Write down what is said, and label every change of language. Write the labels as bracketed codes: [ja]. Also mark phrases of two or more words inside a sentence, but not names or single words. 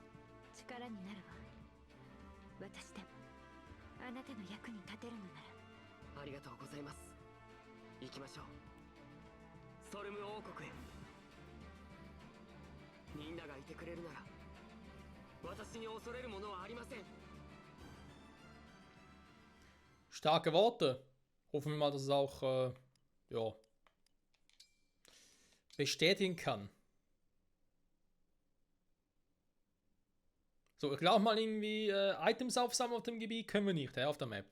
[ja] 力になるわ。私でもあなたの役に立てるのなら。ありがとうございます。行きましょう、ソルム王国へ。みんながいてくれるなら私に恐れるものはありません。 [de] Starke Worte. Hoffen wir mal, dass es auch ja, bestätigen kann. So, ich glaube mal irgendwie Items aufsammeln auf dem Gebiet können wir nicht, auf der Map.